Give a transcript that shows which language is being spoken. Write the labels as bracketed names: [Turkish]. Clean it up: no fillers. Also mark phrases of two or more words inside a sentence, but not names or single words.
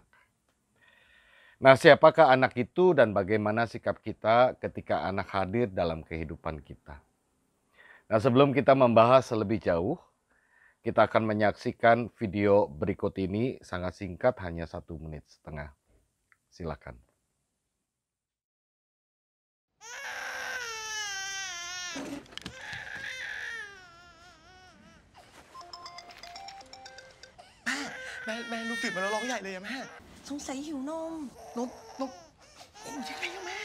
[Indonesian] Nah, siapakah anak itu dan bagaimana sikap kita ketika anak hadir dalam kehidupan kita? Nah, sebelum kita membahas lebih jauh, kita akan menyaksikan video berikut ini sangat singkat, hanya 1,5 menit. Silakan. [Thai] แม่ลูกตื่นมาแล้วร้องใหญ่เลยอะแม่ สงสัยหิวนม นมโอ้ยังไงอะแม่